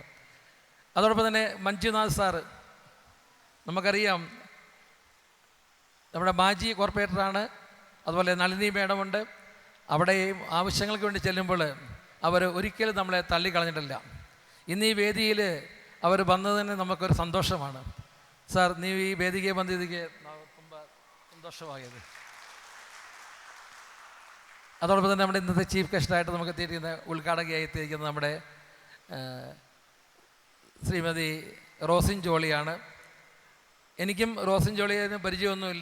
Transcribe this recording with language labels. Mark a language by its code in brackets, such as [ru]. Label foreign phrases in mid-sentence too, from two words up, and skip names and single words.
[ml] അതോടൊപ്പം തന്നെ മഞ്ജുനാഥ് സാറ്, നമുക്കറിയാം നമ്മുടെ മാജി കോർപ്പറേറ്ററാണ്. അതുപോലെ നളിനി മേഡമുണ്ട്. അവിടെ ആവശ്യങ്ങൾക്ക് വേണ്ടി ചെല്ലുമ്പോൾ അവർ ഒരിക്കലും നമ്മളെ തള്ളിക്കളഞ്ഞിട്ടില്ല. ഇന്ന് ഈ വേദിയിൽ അവർ വന്നതിന് നമുക്കൊരു സന്തോഷമാണ്. സാർ, [kn] ನೀವು ಈ ವೇದಿಕೆ ಬಂದಿದ್ದಕ್ಕೆ ನಾವು ತುಂಬ സന്തോഷമായത്. [ml] അതോടൊപ്പം തന്നെ നമ്മുടെ ഇന്നത്തെ ചീഫ് ഗസ്റ്റായിട്ട് നമുക്ക് എത്തിയിരിക്കുന്ന ഉദ്ഘാടകയായി എത്തിയിരിക്കുന്ന നമ്മുടെ ശ്രീമതി റോസിൻ ജോളിയാണ്. എനിക്കും റോസിൻ ജോളിയെ പരിചയമൊന്നുമില്ല.